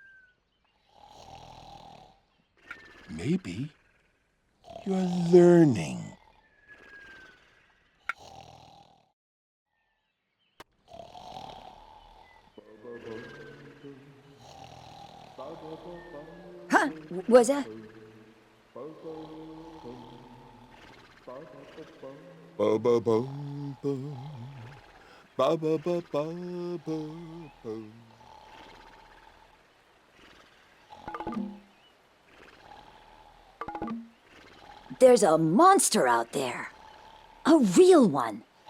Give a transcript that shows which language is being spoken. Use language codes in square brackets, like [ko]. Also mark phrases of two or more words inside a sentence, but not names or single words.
[en] Maybe you're learning. Huh? Was that? Ba ba bum bum. Ba ba ba ba ba bum. There's a monster out there. A real one.